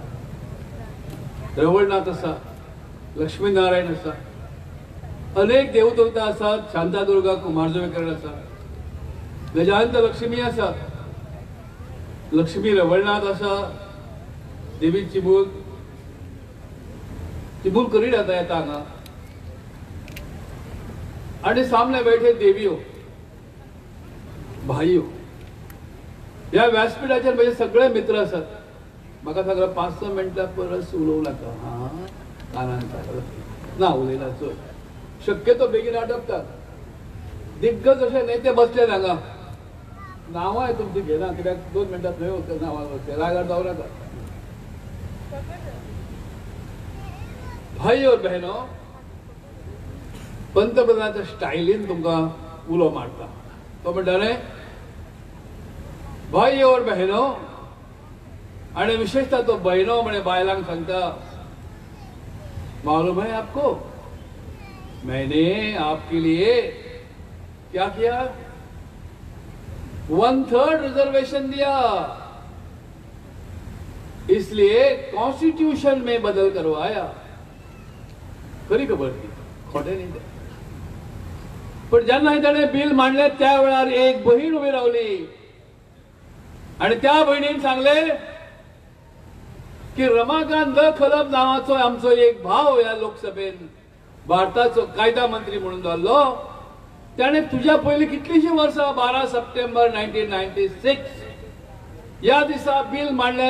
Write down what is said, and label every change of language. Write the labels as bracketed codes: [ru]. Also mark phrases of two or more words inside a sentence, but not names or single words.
[kok] रवळनाथ आसा, लक्ष्मीनारायण आसा, अनेक देवदेवता आसात, शांतादुर्गा कुमारजुवेकर आसा, गजानंत लक्ष्मी आसा, लक्ष्मी रवळनाथ आसा, देवी चिबूल करी येता हांगा। [hi] आणि सामने बैठे देवियो भाईयो। [kok] या व्यासपीठाचेर म्हजे सगळे मित्र आसात। म्हाका सांगला 5-6 मिनटां परस उलोवं नाका, कानान ना उलयना चल, शक्यतो बेगीन आटपतात। दिग्गज अशे नेते बसले हांगा, नांवां तुमची घेना, कित्याक 2 मिनटां थंय वचत नांवां वचत, रागार जावं नाका। [hi] भाई और बहनो, [kok] पंतप्रधानाच्या स्टायलीन तुमकां उलो मारता। तो म्हणटाले [hi] भाई और बहनों, [kok] आणि विशेषतः तो बहनों म्हणे बायलांक सांगता, [hi] मालूम है आपको मैंने आपके लिए क्या किया? 1/3 रिजर्वेशन दिया, इसलिए कॉन्स्टिट्यूशन में बदल करवाया। [kok] खरी खबर ती, खोटे नाही ते। पण जेन्ना ताणे बिल मांडले त्या वेळार एक बहीण उभी रावली आणि त्या बहिणीन सांगले की रमाकांत खलप नावाचो आमचो एक भाव या लोकसभेन भारताचो कायदा मंत्री म्हणून जाल्लो, त्याने तुझ्या पयली कितलीशी वर्सां 12 सप्टेंबर 1996 या दिसा बिल मांडले।